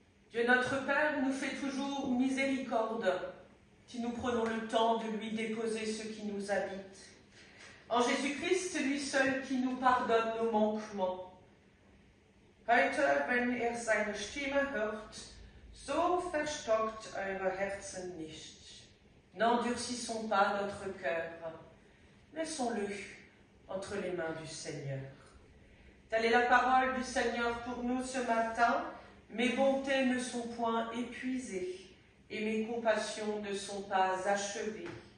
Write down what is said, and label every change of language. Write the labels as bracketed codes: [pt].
[fr] Dieu notre Père nous fait toujours miséricorde si nous prenons le temps de lui déposer ce qui nous habite. En Jésus-Christ, c'est lui seul qui nous pardonne nos manquements. [de] Heute, wenn ihr seine Stimme hört, so verstockt eure Herzen nicht. [fr] N'endurcissons pas notre cœur, laissons-le entre les mains du Seigneur. Telle est la parole du Seigneur pour nous ce matin. Mes bontés ne sont point épuisées et mes compassions ne sont pas achevées.